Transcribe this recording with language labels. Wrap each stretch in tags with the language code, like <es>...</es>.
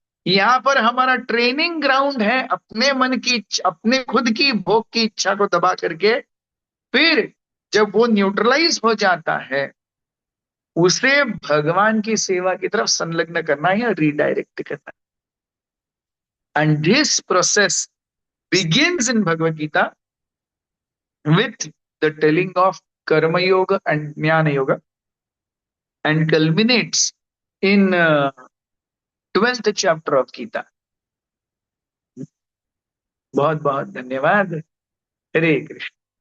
<hi>यहाँ पर हमारा ट्रेनिंग ग्राउंड है अपने मन की अपने खुद की भोग की इच्छा को दबा करके, फिर जब वो न्यूट्रलाइज हो जाता है, उसे भगवान की सेवा की तरफ संलग्न करना है, रीडायरेक्ट करना है।</hi> <en>And this process begins in Bhagavad Gita with the telling of Karma Yoga and Jnana Yoga and culminates in 12th chapter of Gita.</en> <hi>बहुत बहुत धन्यवाद। हरे कृष्ण।</hi>